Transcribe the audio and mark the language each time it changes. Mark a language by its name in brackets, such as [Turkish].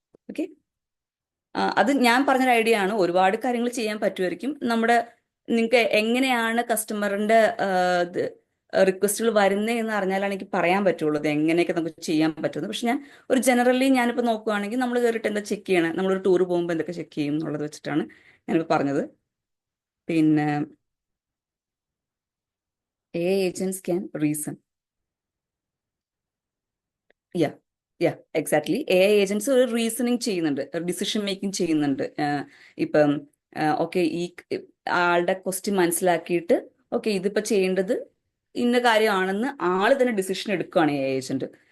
[Malayalam] Okay, അത് ഞാൻ പറഞ്ഞൊരു ഐഡിയ ആണ്. ഒരുപാട് കാര്യങ്ങൾ ചെയ്യാൻ പറ്റുമായിരിക്കും. നിങ്ങൾക്ക് എങ്ങനെയാണ് കസ്റ്റമറിന്റെ റിക്വസ്റ്റുകൾ വരുന്നേ എന്ന് അറിഞ്ഞാലാണ് എനിക്ക് പറയാൻ പറ്റുള്ളൂ ഇത് എങ്ങനെയൊക്കെ നമുക്ക് ചെയ്യാൻ പറ്റുന്നത്. പക്ഷെ ഞാൻ ഒരു ജനറലി ഞാനിപ്പോൾ നോക്കുകയാണെങ്കിൽ നമ്മൾ കയറിയിട്ട് എന്താ ചെക്ക് ചെയ്യണം, നമ്മളൊരു ടൂർ പോകുമ്പോൾ എന്തൊക്കെ ചെക്ക് ചെയ്യും എന്നുള്ളത് വെച്ചിട്ടാണ് ഞാനിപ്പോൾ പറഞ്ഞത്. [English] പിന്നെ AI agents can reason. Exactly. [Malayalam] AI agents ഒരു റീസണിങ് ചെയ്യുന്നുണ്ട്, ഡിസിഷൻ മേക്കിംഗ് ചെയ്യുന്നുണ്ട്. ഇപ്പം ഓക്കെ ഈ ആളുടെ ക്വസ്റ്റ്യൻ മനസ്സിലാക്കിയിട്ട് ഓക്കെ ഇതിപ്പോ ചെയ്യേണ്ടത് ഇന്ന കാര്യമാണെന്ന് ആള് തന്നെ ഡിസിഷൻ എടുക്കുകയാണ് AI ഏജന്റ്.